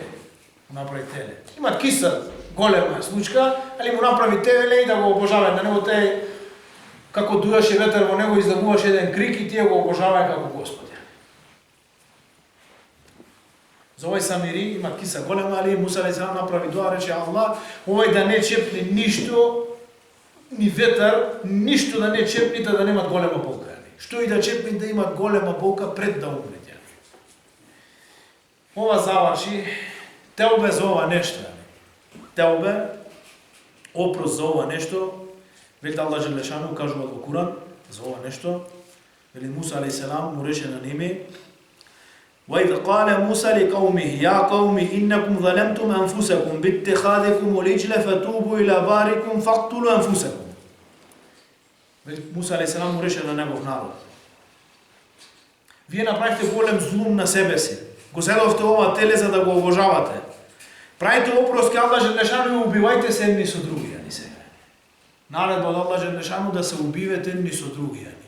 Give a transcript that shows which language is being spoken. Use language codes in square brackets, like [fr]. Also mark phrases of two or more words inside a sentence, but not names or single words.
[mk] Му направи теле. Имат киса, голема случка, али му направи теле и да го обожаваат на него те. Како дујаше ветер во него, издавуваше еден крик и тие го обожаваат како Господ. За овој Самири има киса голема, али Муса [ar] عليه السلام [mk] направи дуа, рече Аллах, овој да не чепни ништо, ни ветер, ништо да не чепни, да немат голема болка. Што и да чепни да имат голема болка пред да умре. Ова заврши, теобе за ова нешто. Теобе, опрос за ова нешто, вели Аллах Желешану кажува во Куран, за ова нешто, вели Муса [ar] عليه السلام [mk] му рече на ними, [ar] وَإِذْ قَالَ مُوسَى لِقَوْمِهِ يَا قَوْمِ إِنَّكُمْ ظَلَمْتُمْ أَنفُسَكُمْ بِاتِّخَاذِكُمُ الْعِجْلَ فَتُوبُوا إِلَى بَارِكُمْ فَاقْتُلُوا أَنفُسَكُمْ. [mk] Вели Муса [ar] عليه السلام [mk] му рече на негов народ. Вие направихте голем злум на себе си. Го зедовте ова теле за да го обожавате. Правите опрос ке Аллах Желешану и убивајте се едни со други, ани сега. Наредба од Аллах Желешану да се убивате едни со други, ани.